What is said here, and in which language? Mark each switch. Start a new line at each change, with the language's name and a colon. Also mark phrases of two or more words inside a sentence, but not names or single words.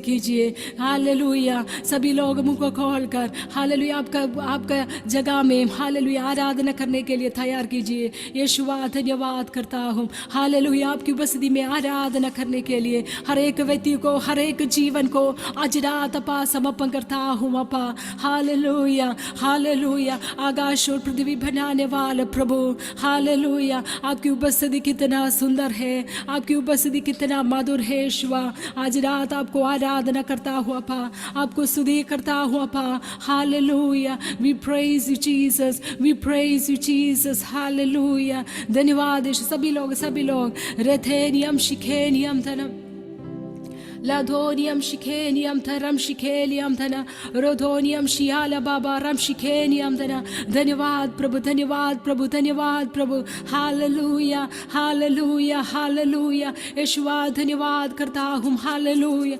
Hindi: कीजिए हालेलुया सभी लोग मुंह को खोलकर हालेलुया आपका जगह में हालेलुया आराधना करने के लिए तैयार कीजिए यीशुआ धन्यवाद करता हूँ हालेलुया आपकी उपस्थिति में आराधना करने के लिए हर एक व्यक्ति को हर एक जीवन को आज रात अपा समर्पण करता हूँ अपा हालेलुया हालेलुया आकाश और पृथ्वी बनाने वाले प्रभु, हालेलुया। आपकी उपस्थिति कितना सुंदर है, आपकी उपस्थिति कितना मधुर है यीशुआ। आज रात आपको आराधना करता हूँ अपा, आपको स्तुति करता हूँ अपा, हालेलुया।
English: We praise you Jesus, we praise you Jesus,
Hindi: हालेलुया। धन्यवाद यीशु। सभी लोग रेथेनियम शिखेनियम धनम लाधोनियम शिखेनियम थरम शिखेलियम धना रोधोनियम शियाला बाबा रम शिखेनियम धना। धन्यवाद प्रभु, धन्यवाद प्रभु, धन्यवाद प्रभु, हालेलुया, हालेलुया, हालेलुया। यीशुआ धन्यवाद करता हूँ, हालेलुया।